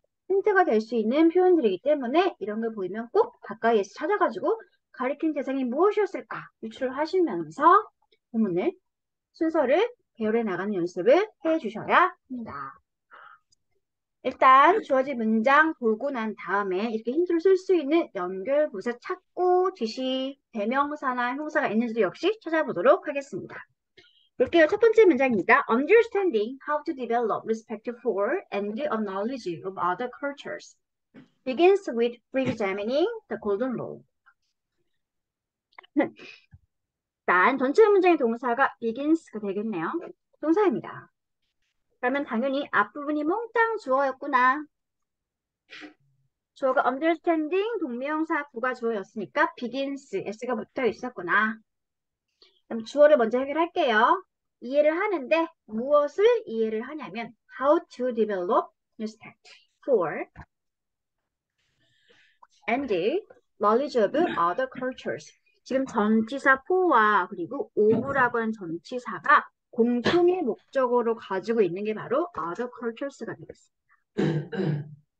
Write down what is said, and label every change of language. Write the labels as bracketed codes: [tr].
[ko] 힌트가 될 수 있는 표현들이기 때문에 이런 걸 보이면 꼭 가까이에서 찾아가지고 가리킨 대상이 무엇이었을까 유출을 하시면서 본문을 순서를 배열해 나가는 연습을 해 주셔야 합니다. 일단 주어진 문장 보고 난 다음에 이렇게 힌트를 쓸 수 있는 연결부사 찾고 지시, 대명사나 형사가 있는지도 역시 찾아보도록 하겠습니다. 볼게요. 첫 번째 문장입니다. [en] Understanding how to develop respect for and a knowledge of other cultures begins with re-examining the golden rule. [ko] 일단 전체 문장의 동사가 begins가 되겠네요. 동사입니다. 그러면 당연히 앞부분이 몽땅 주어였구나. 주어가 understanding 동명사 구가 주어였으니까 begins, s가 붙어 있었구나. 그럼 주어를 먼저 해결할게요. 이해를 하는데 무엇을 이해를 하냐면 [en] how to develop respect for and knowledge of other cultures. [ko] 지금 전치사 for와 그리고 of라고 하는 전치사가 공통의 목적어로 가지고 있는 게 바로 [en] other cultures [ko] 가 되겠습니다.